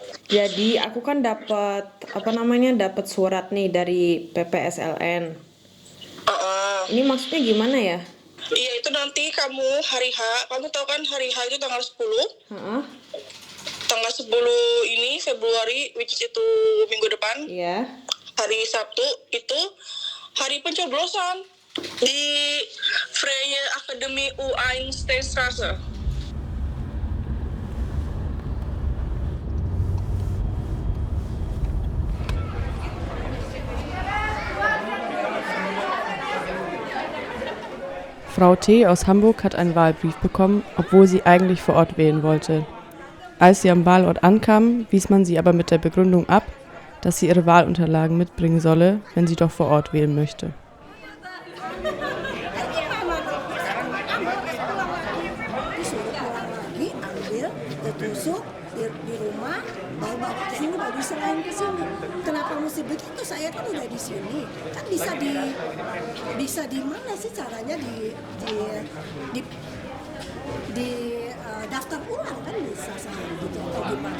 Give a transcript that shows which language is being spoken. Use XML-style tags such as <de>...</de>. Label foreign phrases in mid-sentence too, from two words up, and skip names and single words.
<id>Jadi aku kan dapat dapat surat nih dari PPSLN. Ini maksudnya gimana ya? Iya, itu nanti kamu hari H, kamu tahu kan hari H itu tanggal 10? Tanggal 10 ini Februari,</id> <en>which is</en> <id>itu minggu depan. Iya. Hari Sabtu itu hari pencoblosan di Freie Akademie U1</id> <de>Frau T. aus Hamburg hat einen Wahlbrief bekommen, obwohl sie eigentlich vor Ort wählen wollte. Als sie am Wahlort ankam, wies man sie aber mit der Begründung ab, dass sie ihre Wahlunterlagen mitbringen solle, wenn sie doch vor Ort wählen möchte.</de> <id>Di rumah bawa ke sini baru diserahin ke sini. Kenapa mesti begitu? Saya kan udah di sini. Kan bisa di mana sih caranya di daftar ulang kan bisa saya gitu atau gimana?</id>